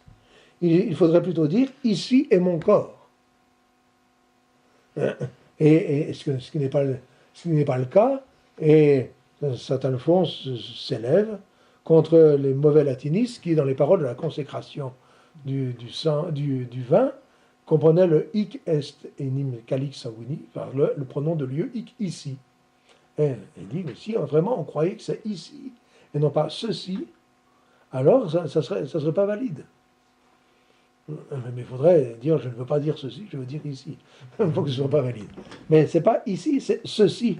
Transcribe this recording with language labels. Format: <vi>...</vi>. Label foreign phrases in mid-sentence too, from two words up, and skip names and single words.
<fr>Il faudrait plutôt dire « ici est mon corps ». Et ce qui n'est pas le cas, et saint Alphonse s'élève contre les mauvais latinistes qui, dans les paroles de la consécration du vin, comprenaient le</fr> <la>hic est enim calix sanguini,</la> <fr>par le pronom de lieu hic ici. Et il dit, mais si vraiment on croyait que c'est ici, et non pas ceci, alors ça serait pas valide. Mais il faudrait dire, je ne veux pas dire ceci, je veux dire ici. Il faut que ce ne soit pas valide. Mais c'est pas ici, c'est ceci.</fr>